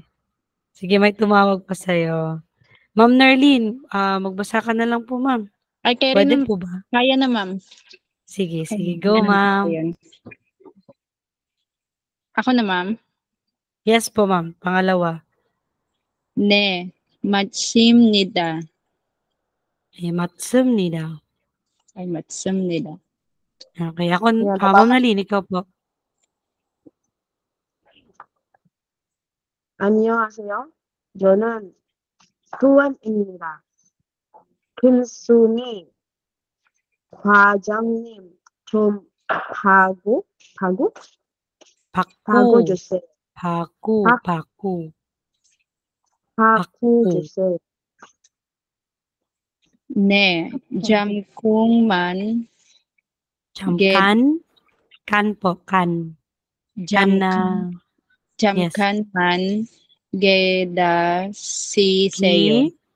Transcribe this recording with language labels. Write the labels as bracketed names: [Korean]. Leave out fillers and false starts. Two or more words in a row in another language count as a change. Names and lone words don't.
[Filipino] Sige, may tumawag pa sa'yo. Ma'am Nerlene, magbasa ka na lang po, ma'am. Ay, Pwede po ba? kaya na, ma'am. Sige, go, ma'am. Ako na, ma'am. Yes po, ma'am. Pangalawa. [Korean] 네, 마침니다. 맞습니다. Ay, 맞습니다. [Filipino] Okay, ako, Ma'am Nerlene, ikaw po. [Korean] 안녕하세요. 저는 두원입니다. 김순희 과장님 좀 바꿔주세요. 바꿔주세요. 네, 잠깐만. [Filipino] Kan po, kan. Kan na, [Korean] 잠깐만 기다리세요.